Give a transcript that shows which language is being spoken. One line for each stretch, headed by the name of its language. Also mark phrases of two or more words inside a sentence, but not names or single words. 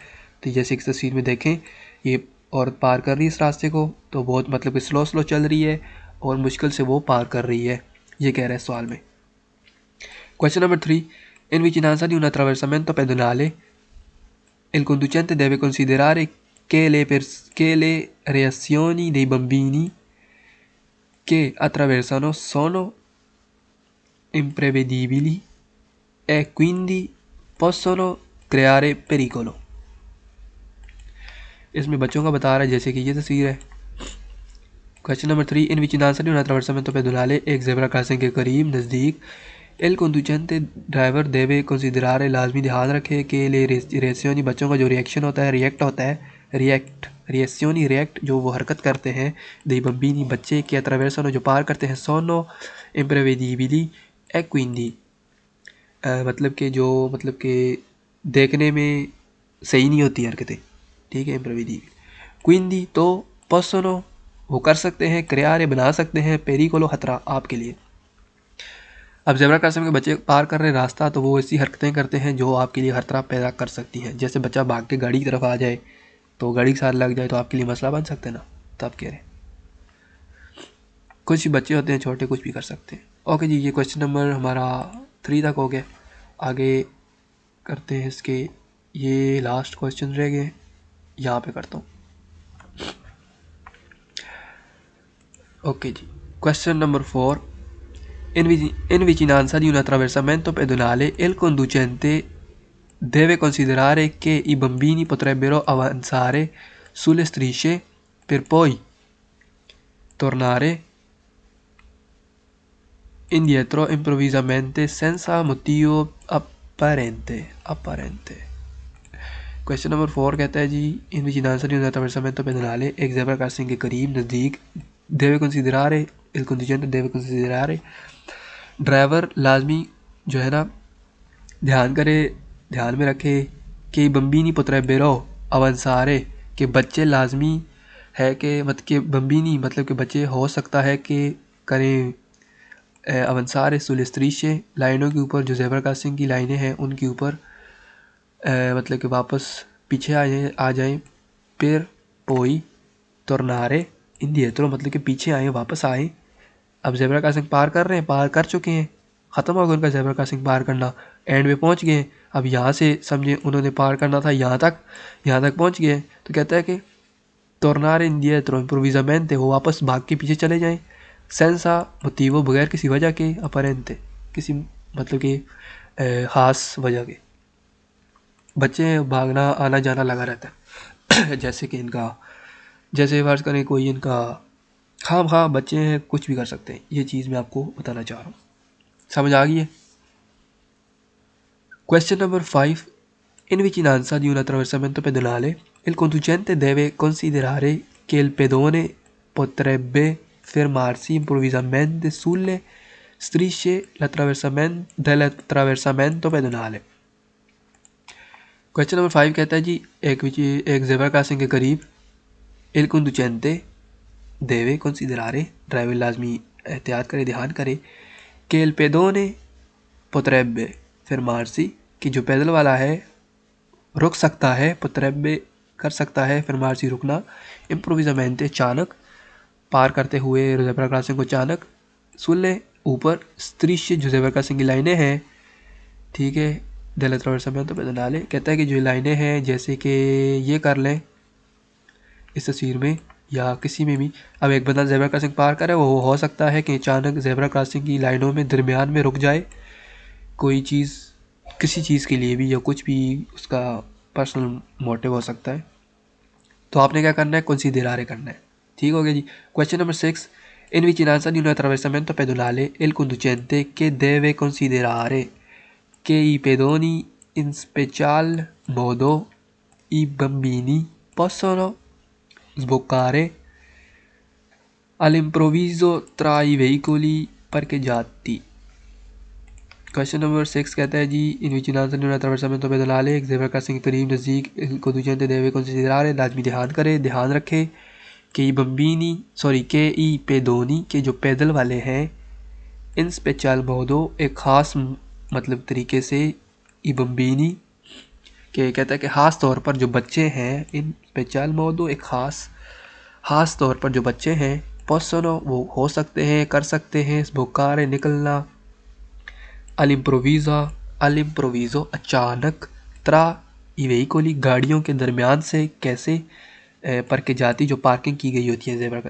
Hindi: तो जैसे इस तस्वीर में देखें, ये औरत पार कर रही है इस रास्ते को, तो बहुत मतलब कि स्लो चल रही है और मुश्किल से वो पार कर रही है, ये कह रहे हैं सवाल में।
English: question number 3.
Italian: In vicinanza di un attraversamento pedonale, il conducente deve considerare che le reazioni dei bambini che attraversano sono imprevedibili e quindi possono creare pericolo।
Hindi: इसमें बच्चों का बता रहा है जैसे कि ये तस्वीर है।
English: question number
Hindi: 3,
Italian: in vicinanza di un attraversamento pedonale
Hindi: एक जेब्रा क्रॉसिंग के करीब नज़दीक
Italian: il conducente
Hindi: ड्राइवर
Italian: deve considerare
Hindi: लाजमी ध्यान रखे कि
Italian: le reazioni
Hindi: बच्चों का जो रिएक्शन होता है रिएक्ट होता है रिएक्शनी रिएक्ट जो वो हरकत करते हैं
Italian: dei bambini
Hindi: बच्चे के attraversano जो पार करते हैं
Italian: sono imprevedibili e quindi
Hindi: मतलब कि देखने में सही नहीं होती हरकतें, ठीक है,
Italian: imprevedibili quindi
Hindi: तो possono वो कर सकते हैं, creare बना सकते हैं, pericolo खतरा आपके लिए। अब जेब्रा क्रॉसिंग के बच्चे पार कर रहे रास्ता तो वो ऐसी हरकतें करते हैं जो आपके लिए खतरा पैदा कर सकती हैं। जैसे बच्चा भाग के गाड़ी की तरफ आ जाए तो गाड़ी के साथ लग जाए तो आपके लिए मसला बन सकते हैं ना, तो आप कह रहे हैं कुछ बच्चे होते हैं छोटे कुछ भी कर सकते हैं। ओके जी, ये
English: question number
Hindi: हमारा 3 तक हो गया। आगे करते हैं इसके, ये
English: last question
Hindi: रह गए, यहाँ पे करता हूँ।
English: okay ji, question number 4,
Italian: in vicinanza di un attraversamento pedonale il conducente deve considerare che i bambini potrebbero avanzare sulle strisce per poi tornare indietro improvvisamente senza motivo apparente।
English: question number
Hindi: 4 कहता है जी,
Italian: in vicinanza di un attraversamento pedonale
Hindi: एक जेब्रा क्रॉसिंग के करीब नज़दीक
Italian: deve considerare il conducente deve considerare
Hindi: ड्राइवर लाजमी जो है ना ध्यान में रखे कि बम्बीनी
Italian: potrebbero avanzare
Hindi: कि बच्चे लाजमी है कि मतलब कि बम्बीनी मतलब कि बच्चे हो सकता है कि करें
Italian: avanzare sulle strisce
Hindi: लाइनों के ऊपर, जो जेब्रा क्रॉसिंग की लाइनें हैं उनके ऊपर मतलब कि वापस पीछे आ जाएं
Italian: per poi tornare indietro
Hindi: मतलब कि पीछे आए वापस आए। अब जेब्रा क्रॉसिंग पार कर रहे हैं, पार कर चुके हैं, ख़त्म हो गया उनका जेब्रा क्रॉसिंग पार करना, एंड में पहुंच गए। अब यहाँ से समझे उन्होंने पार करना था यहाँ तक पहुंच गए, तो कहता है कि
Italian: tornare indietro improvvisamente
Hindi: वो वापस भाग के पीछे चले जाएं,
Italian: senza motivo
Hindi: बगैर किसी वजह के, apparente किसी मतलब कि ख़ास वजह के। बच्चे भागना आना जाना लगा रहता है जैसे कि जैसे फर्ज करें कोई इनका हाँ बच्चे हैं, कुछ भी कर सकते हैं। ये चीज़ मैं आपको बताना चाह रहा हूँ, समझ आ गई है।
English: question number 5,
Italian: in vicinanza di un attraversamento pedonale il conducente deve considerare che il pedone potrebbe fermarsi improvvisamente sulle strisce dell'attraversamento pedonale।
English: question number
Hindi: 5 कहता है जी, एक जेब्रा क्रॉसिंग के करीब
Italian: il conducente deve considerare
Hindi: ड्राइवर लाजमी एहतियात करे, ध्यान करे कि
Italian: il pedone potrebbe fermarsi
Hindi: कि जो पैदल वाला है रुक सकता है, potrebbe कर सकता है, fermarsi रुकना, improvvisamente अचानक, पार करते हुए जेब्रा क्रॉसिंग को अचानक, sulle ऊपर, strisce जो जेब्रा क्रॉसिंग की लाइनें हैं, ठीक है,
Italian: dell'attraversamento pedonale
Hindi: कहता है कि जो लाइनें हैं जैसे कि ये कर लें इस तस्वीर में या किसी में भी। अब एक बंदा जेब्रा क्रॉसिंग पार करे, वो हो सकता है कि अचानक जेब्रा क्रॉसिंग की लाइनों में दरमियान में रुक जाए, कोई चीज़ किसी चीज़ के लिए भी, या कुछ भी उसका
English: personal motive
Hindi: हो सकता है। तो आपने क्या करना है, considerare करना है, ठीक हो गया जी।
English: question number 6,
Italian: in vicinanza di un attraversamento pedonale il conducente che deve considerare che i pedoni in special modo i bambini possono sboccare all'improvviso tra i veicoli parcheggiati।
English: question number
Hindi: 6 कहता है जी,
Italian: in vicinanza di un attraversamento pedonale
Hindi: एक जेब्रा क्रॉसिंग के करीब नज़दीक
Italian: il conducente deve considerare
Hindi: लाजमी ध्यान रखे कि
Italian: i pedoni
Hindi: के जो पैदल वाले हैं
Italian: in special modo
Hindi: एक ख़ास मतलब तरीके से,
Italian: i bambini
Hindi: के कहता है कि ख़ास तौर पर जो बच्चे हैं,
Italian: in special modo
Hindi: एक ख़ास तौर पर जो बच्चे हैं, possono वो हो सकते हैं, कर सकते हैं, sboccare निकलना, all'improvviso अचानक,
Italian: tra i veicoli
Hindi: गाड़ियों के दरमियान से कैसे पर के जाती जो पार्किंग की गई होती है ज़ेब्रा का।